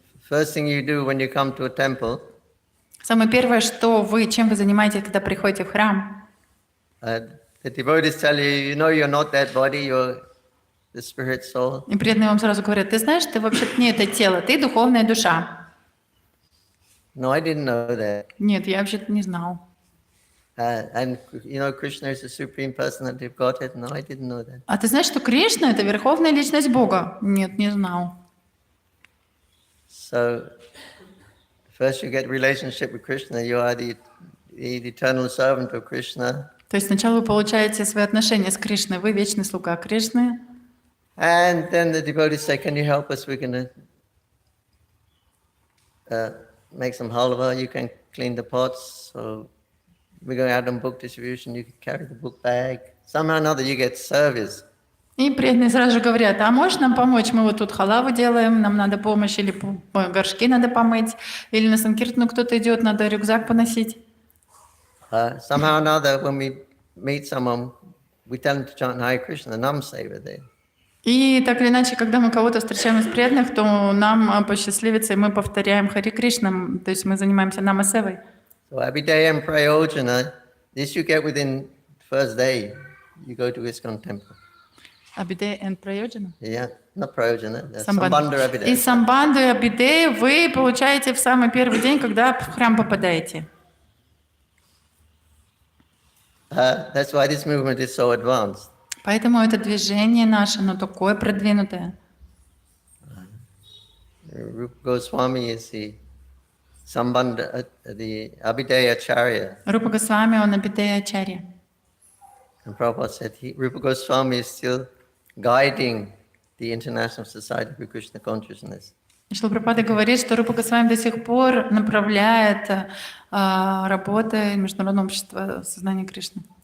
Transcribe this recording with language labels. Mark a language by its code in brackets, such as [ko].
[en] First thing you do when you come to a temple, [ru] Самое первое, чем вы занимаетесь, когда приходите в храм. [en] the devotees tell you, you know you're not that body, you're the spirit soul. [ru] И преданные вам сразу говорят: ты знаешь, ты вообще-то не это тело, ты духовная душа. [en] No, I didn't know that. [ru] Нет, я вообще-то не знал. [en] And you know, Krishna is the supreme personality of Godhead. No, I didn't know that. [ru] А ты знаешь, что Кришна — это верховная личность Бога? Нет, не знал. [en] So first you get relationship with Krishna. You are the eternal servant of Krishna. [ru] То есть сначала вы получаете свои отношения с Кришной, вы вечный слуга Кришны. [en] And then the devotees say, can you help us? We're going to make some halwa. You can clean the pots. So we're going out on book distribution. You can carry the book bag. Somehow or another you get service. [ru] И преданные сразу же говорят: а можешь нам помочь? Мы вот тут халаву делаем, нам надо помощь, или горшки надо помыть, или на санкиртану кто-то идет, надо рюкзак поносить. [en] Somehow or another, when we meet someone, we tell them to chant Hare Krishna, Nam Seva there. [ru] И так или иначе, когда мы кого-то встречаем из преданных, то нам посчастливится, и мы повторяем Хари Кришна, то есть мы занимаемся намасевой. [en] So abhideya and prayojana, this you get within the first day. You go to ISKCON temple. [ru] Абидея и прайоджана? [en] Yeah, not prayojana, sambandha abhideya. [ru] И самбанду и абидею вы получаете в самый первый день, когда в храм попадаете. [en] That's why this movement is so advanced. [ru] Поэтому это движение наше, оно такое продвинутое. [en] Rupa Goswami is the sambandha, the abhideya acharya. [ru] Рупа Госвами, он абидея ачарья. [en] And Prabhupada said Rupa Goswami is still guiding the International Society for Krishna Consciousness. [ru] Шрила Прабхупада говорит, что Рупа Госвами до сих пор направляет работы Международного общества сознания Кришны.